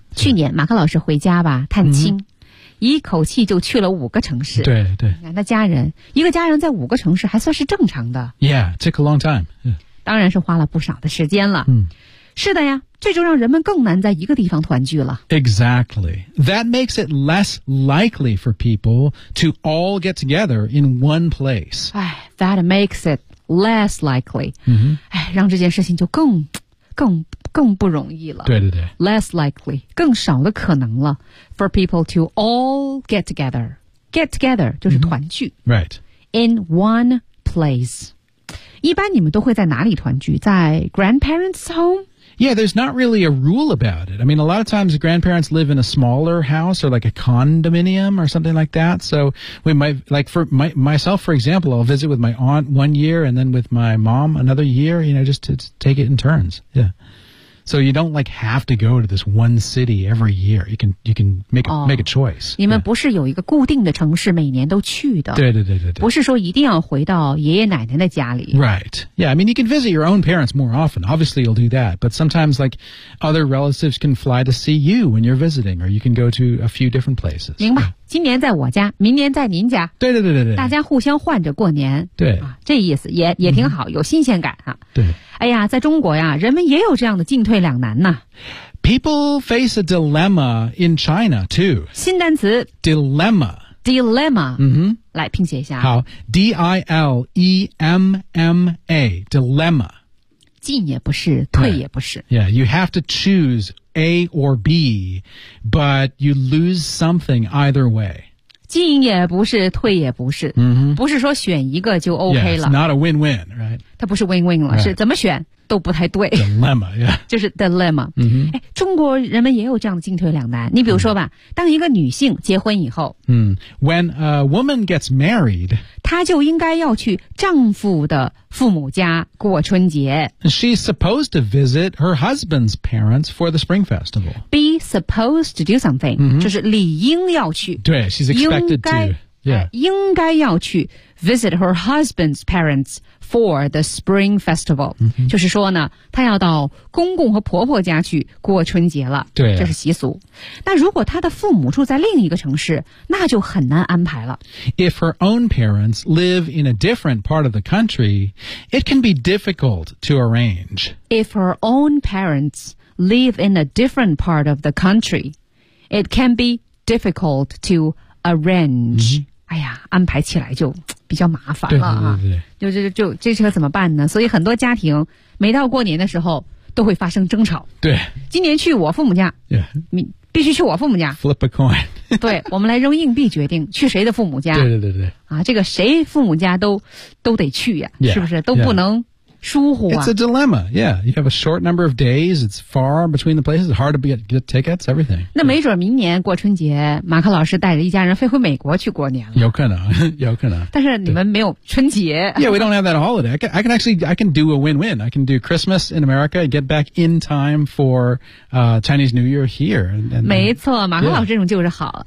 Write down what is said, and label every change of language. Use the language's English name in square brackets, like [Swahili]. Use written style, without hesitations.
[Chinese] 去年马克老师回家吧探亲。一口气就去了五个城市。对对。那家人一个家人在五个城市还算是正常的。 [English] Yeah, it took a long time.、 [Chinese] 当然是花了不少的时间了。是的呀这就让人们更难在一个地方团聚了。 [English] Exactly. That makes it less likely for people to all get together in one place. That makes it less likely.、 [Chinese] 让这件事情就更不容易了。对对对。 [English] Less likely, [Chinese] 更少的可能了 [English] for people to all get together. [Chinese] Get together 就是团聚。 [English] Right. In one place. [Chinese] 一般你们都会在哪里团聚在 grandparents' home? [English] Yeah, there's not really a rule about it. I mean, a lot of times grandparents live in a smaller house or like a condominium or something like that. So we might, like for my, myself, for example, I'll visit with my aunt one year and then with my mom another year, you know, just to take it in turns. Yeah. So you don't like have to go to this one city every year. You can make a,、make a choice. [Chinese] 你们不是有一个固定的城市每年都去的。对对对对对。不是说一定要回到爷爷奶奶的家里。 [English] Right. Yeah, I mean, you can visit your own parents more often. Obviously, you'll do that. But sometimes, like, other relatives can fly to see you when you're visiting, or you can go to a few different places. [Chinese] 明白。今年在我家明年在您家对对对对对，大家互相换着过年对、这意思也挺好、有新鲜感、对哎呀在中国呀人们也有这样的进退两难呢 [English] People face a dilemma in China, too. [Chinese] 新单词 [English] Dilemma. Dilemma. [Chinese] 嗯哼。来拼写一下。 [English] 好。D-I-L-E-M-M-A. Dilemma. [Chinese] 进也不是退也不是。 [English] Yeah. Yeah, you have to choose A or B, but you lose something either way. [Chinese] 进也不是退也不是、 mm-hmm. 不是说选一个就 OK 了 [English] yeah, not a win-win、right? [Chinese] 它不是 win-win 了、 [English] right. [Chinese] 是怎么选都不太对 [English] dilemma、yeah. [Chinese] 就是 dilemma、 mm-hmm. 中国人们也有这样的进退两难你比如说吧、mm-hmm. 当一个女性结婚以后、 [English] mm-hmm. When a woman gets married [Chinese] 她就应该要去丈夫的父母家过春节 [English] She's supposed to visit her husband's parents for the Spring Festival Be supposed to do something、 mm-hmm. [Chinese] 就是理应要去 [English] 对 she's expected to、 [Chinese] 应该要去 [English] visit her husband's parents for the spring festival、 mm-hmm. [Chinese] 就是说呢她要到公公和婆婆家去过春节了对、这是习俗那如果她的父母住在另一个城市那就很难安排了 [English] If her own parents live in a different part of the country it can be difficult to arrange If her own parents live in a different part of the country it can be difficult to arrange、 mm-hmm. [Chinese] 哎呀安排起来就比较麻烦了啊，对对对就这车怎么办呢？所以很多家庭每到过年的时候都会发生争吵。对，今年去我父母家， [English] yeah. [Chinese] 必须去我父母家。 [English] Flip a coin， [Chinese] 对我们来扔硬币决定去谁的父母家。对对对对，啊，这个谁父母家都得去呀、啊， [English] yeah. [Chinese] 是不是都不能？Yeah. 疏忽啊 [English] It's a dilemma, yeah. You have a short number of days, it's far between the places, hard to get tickets, everything. [Chinese] 那没准明年过春节马克老师带着一家人飞回美国去过年了。有可能有可能。但是你们没有春节。 [English] Yeah, we don't have that holiday. I can do a win-win. I can do Christmas in America, get back in time for、Chinese New Year here. And, [Chinese] 没错马克老师这种就是好。